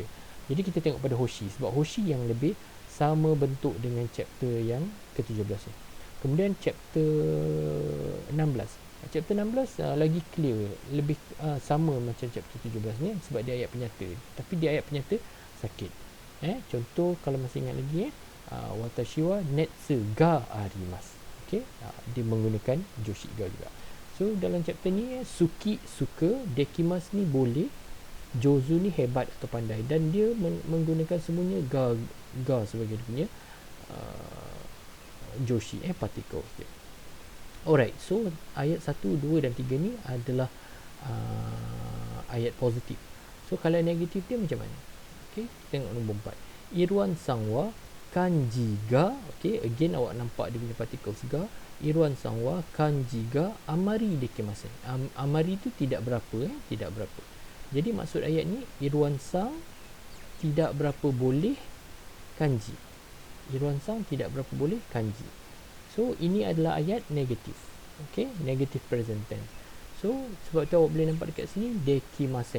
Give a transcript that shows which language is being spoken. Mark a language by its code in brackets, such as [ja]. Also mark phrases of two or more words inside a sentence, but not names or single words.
[ms] Jadi kita tengok pada Hoshi sebab Hoshi yang lebih sama bentuk dengan chapter yang ke-17 ni. Kemudian chapter 16. Chapter 16 lagi clear, lebih sama macam chapter 17 ni sebab dia ayat penyata. Tapi dia ayat penyata sakit. Contoh kalau masih ingat lagi [ja] 私は熱があります. [ms] Okey, dia menggunakan joshi ga juga. So dalam chapter ni suki suka, dekimasu ni boleh, jouzu ni hebat atau pandai, dan dia menggunakan semuanya ga sebagai dia punya joshi, particles dia. Alright, so ayat 1, 2 dan 3 ni adalah ayat positif. So kalau negatif dia macam mana? Okey, tengok nombor 4. [ja] イルアンさんは漢字が, [ms] okey, again awak nampak dia punya particles ga. [ja] イルアンさんは漢字があまりできません. [ms] Amari tu tidak berapa, tidak berapa. Jadi maksud ayat ni, Iruan Sang tidak berapa boleh kanji. Iruan Sang tidak berapa boleh kanji. So ini adalah ayat negatif. Okey, [en] negative present tense. [ms] So sebab tu awak boleh nampak dekat sini dekimasen.